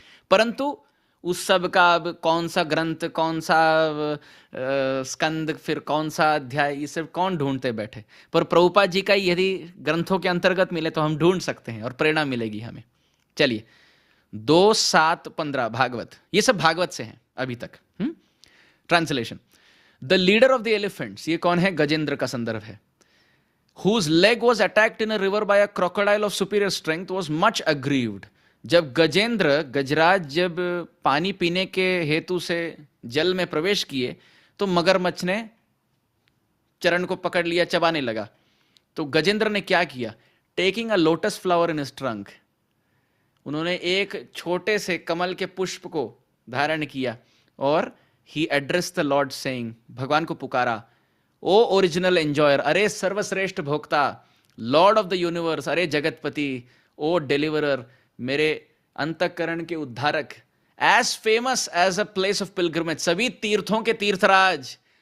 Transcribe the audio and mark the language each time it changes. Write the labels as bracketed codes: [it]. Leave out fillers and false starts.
[hi] परंतु उस सब का अब कौन सा ग्रंथ, कौन सा स्कंद, फिर कौन सा अध्याय, ये सब कौन ढूंढते बैठे। पर प्रभुपाद जी का यदि ग्रंथों के अंतर्गत मिले तो हम ढूंढ सकते हैं और प्रेरणा मिलेगी हमें। चलिए 2, 7, 15 भागवत, ये सब भागवत से हैं अभी तक। [en] Translation. The leader of the elephants, [hi] ये कौन है? गजेंद्र का संदर्भ है। [en] whose leg was attacked in a river by a crocodile of superior strength was much aggrieved। [hi] जब गजेंद्र, गजराज जब पानी पीने के हेतु से जल में प्रवेश किए तो मगरमच्छ ने चरण को पकड़ लिया, चबाने लगा। तो गजेंद्र ने क्या किया? [en] taking a lotus flower in his trunk, [hi] उन्होंने एक छोटे से कमल के पुष्प को धारण किया और [en] he address the lord saying, [hi] भगवान को पुकारा, [en] o original enjoyer, [hi] अरे सर्वश्रेष्ठ भोक्ता, [en] lord of the universe, [hi] अरे जगतपति, [en] o deliverer, [hi] मेरे अंतःकरण के उद्धारक, [en] as famous as a place of pilgrimage, [hi] सभी तीर्थों के तीर्थराज,